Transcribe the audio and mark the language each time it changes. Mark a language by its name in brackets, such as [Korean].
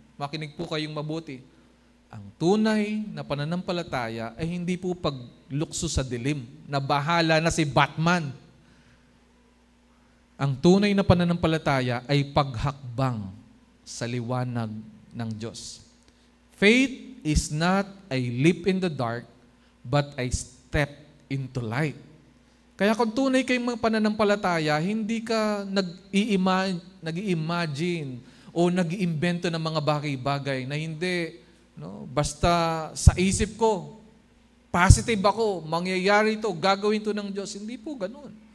[Filipino] Makinig po kayong mabuti. Ang tunay na pananampalataya ay hindi po paglukso sa dilim, na bahala na si Batman. Ang tunay na pananampalataya ay paghakbang sa liwanag ng Diyos. [English] Faith is not a leap in the dark, but a step into light. [Filipino] Kaya kung tunay kayong mga pananampalataya, hindi ka nag-i-imagine o nag-iimbento ng mga bagay-bagay na hindi, no, basta sa isip ko, positive ako, mangyayari ito, gagawin ito ng Diyos. Hindi po ganun.